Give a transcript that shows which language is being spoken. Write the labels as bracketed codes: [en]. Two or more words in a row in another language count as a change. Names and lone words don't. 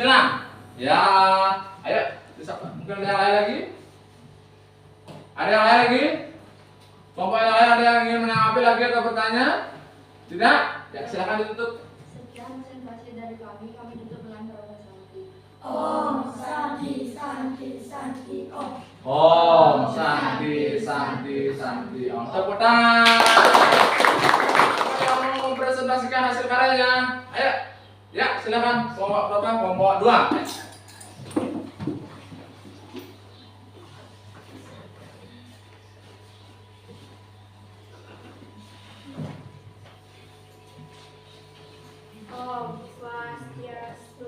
[id] Ya, ayo bisa mungkin ada yang lain lagi? Ada yang lain lagi? Kelompok yang lain ada yang ingin menanggapi lagi atau bertanya? Tidak? Ya, silakan ditutup. Sekian presentasi dari kami. Kami tutup dengan doa bersama. [ban] Om Santi Santi Santi Om. Om Santi Santi Santi Om. [id] Tepuk tangan. Yang mau mempresentasikan hasil karyanya, ayo. Ya, silakan. Kelompok berapa? Kelompok 2. [ban] Om Swastiastu.